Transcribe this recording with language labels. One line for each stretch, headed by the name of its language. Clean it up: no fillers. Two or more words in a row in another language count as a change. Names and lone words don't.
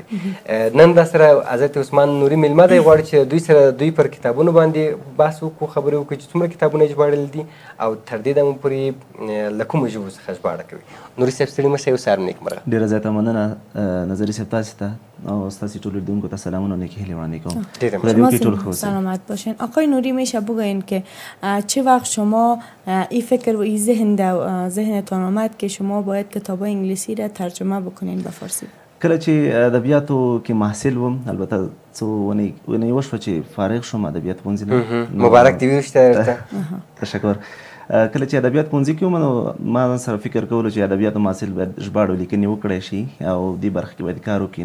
Pashto: نن را سره حضرت عثمان نوري میلمه دی. غواړي چې دوی پر کتابونو باندې بحث وکړو، خبرې وکړي چې څومره کتابونه یې ژباړلي دي او تر دې دمه پورې له کومو ژبو څخه ژباړه کوي. نوري صاحب ستړي مه شئ، یو سهار نیکمرغه. ډېره زیاته مننه نظري صاحب تاسې ته او ستاسې ټولو لیدونکو ته سلامونه و نیکې هیلې وړاندې کوم.
Persian: سلامت باشین. آقای نوری میشه بگوین که چه وقت شما این فکر و این ذهنتان آمد که شما باید کتاب‌های انگلیسی را ترجمه بکنین به فارسی؟
Pashto: کله چې ادبیاتو کې محصل وم، البته څو ونې وشوه چې فارغ شوم ادبیات پوهنځي نه. مبارک دې وي درته. تشکر. کله چې ادبیات پوهنځي کې وم نو ما ځان سره فکر کولو چې ادبیاتو محصل باید ژباړو لیکنې وکړی شي او دې برخه کې باید کار وکړي.